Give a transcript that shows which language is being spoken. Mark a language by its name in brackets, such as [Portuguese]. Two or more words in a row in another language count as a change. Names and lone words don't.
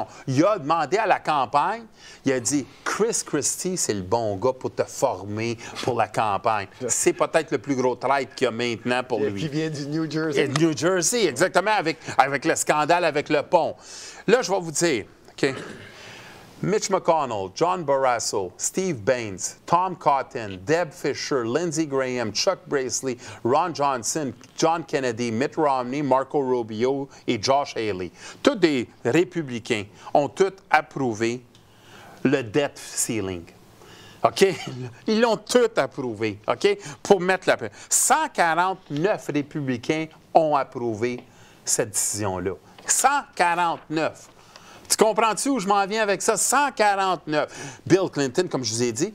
[French] Il a demandé à la campagne, il a dit « Chris Christie, c'est le bon gars pour te former pour la campagne. » C'est peut-être le plus gros traître qu'il y a maintenant pour lui. Qui vient du New Jersey. Et New Jersey, exactement, avec le scandale avec le pont. Là, je vais vous dire, OK? Mitch McConnell, John Barrasso, Steve Baines, Tom Cotton, Deb Fisher, Lindsey Graham, Chuck Grassley, Ron Johnson, John Kennedy, Mitt Romney, Marco Rubio et Josh Haley. Tous des républicains ont tous approuvé le [English] debt ceiling. [French] OK? Ils l'ont tous approuvé, OK? Pour mettre la... 149 républicains ont approuvé cette décision-là. 149. Tu comprends-tu où je m'en viens avec ça? 149. Bill Clinton, comme je vous ai dit.